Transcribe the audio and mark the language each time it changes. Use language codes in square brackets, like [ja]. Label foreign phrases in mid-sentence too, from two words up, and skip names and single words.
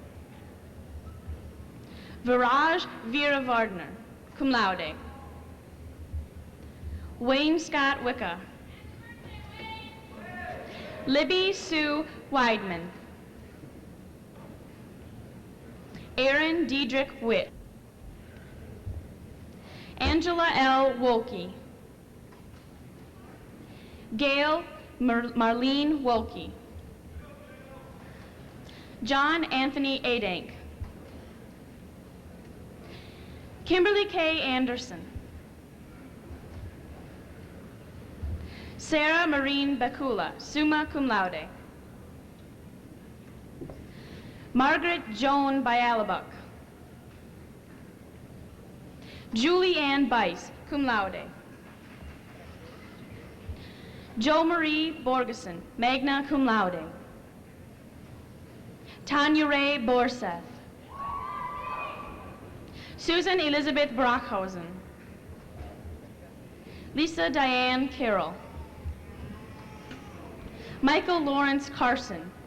[en] Viraj Vera Vardner, [la] cum laude. [en] Wayne Scott Wicca. Libby Sue Weidman. Aaron Diedrich Witt. Angela L. Wolke. Gail Marlene Wolke. John Anthony Adank. Kimberly K. Anderson. Sarah Marine Bakula, [la] summa cum laude. [en] Margaret Joan Bialabuk. Julie Ann Bice, [la] cum laude. [en] Jo Marie Borgeson, [la] magna cum laude. [en] Tanya Ray Borseth. Susan Elizabeth Brockhausen. Lisa Diane Carroll. Michael Lawrence Carson.